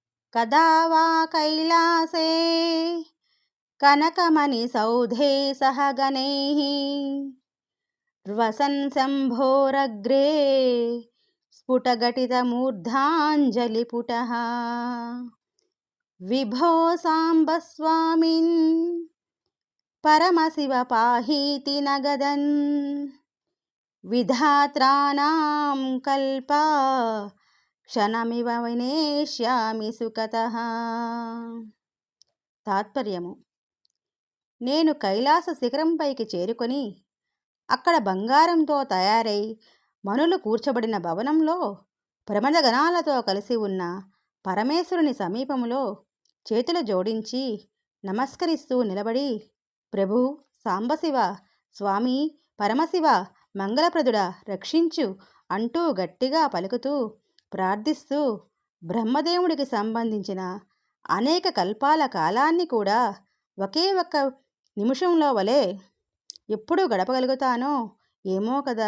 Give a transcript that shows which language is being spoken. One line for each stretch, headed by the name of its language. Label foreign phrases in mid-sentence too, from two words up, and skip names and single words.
Sanskrit: कदा वा कैलासे कनकमणिसौधे सह गणैः वसन् शम्भोरग्रे स्फुटघटितमूर्धाञ्जलिपुटः। विभो साम्ब स्वामिन् परमशिव पाहीति नगदन् विधात्राणां कल्पा క్షణమివ వినేష్యామి సుఖతః.
Telugu: తాత్పర్యము: నేను కైలాస శిఖరంపైకి చేరుకొని అక్కడ బంగారంతో తయారై మనులు కూర్చబడిన భవనంలో ప్రమదగణాలతో కలిసి ఉన్న పరమేశ్వరుని సమీపములో చేతులు జోడించి నమస్కరిస్తూ నిలబడి, ప్రభు, సాంబశివ, స్వామి, పరమశివ, మంగళప్రదుడా, రక్షించు అంటూ గట్టిగా పలుకుతూ ప్రార్థిస్తూ బ్రహ్మదేవుడికి సంబంధించిన అనేక కల్పాల కాలాన్ని కూడా ఒకే ఒక్క నిమిషంలో వలె ఎప్పుడు గడపగలుగుతానో ఏమో కదా.